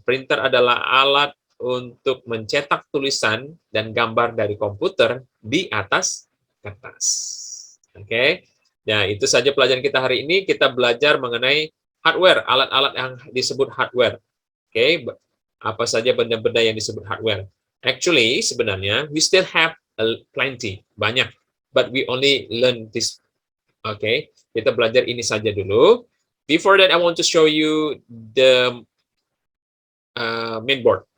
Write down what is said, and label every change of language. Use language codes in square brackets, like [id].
[id] Printer adalah alat untuk mencetak tulisan dan gambar dari komputer di atas kertas. Oke. Nah, itu saja pelajaran kita hari ini. Kita belajar mengenai hardware, alat-alat yang disebut hardware. Oke, apa saja benda-benda yang disebut hardware. [en] Actually, [id] sebenarnya [en] we still have plenty, [id] banyak, [en] but we only learn this. [id] Oke, kita belajar ini saja dulu. [en] Before that, I want to show you the mainboard.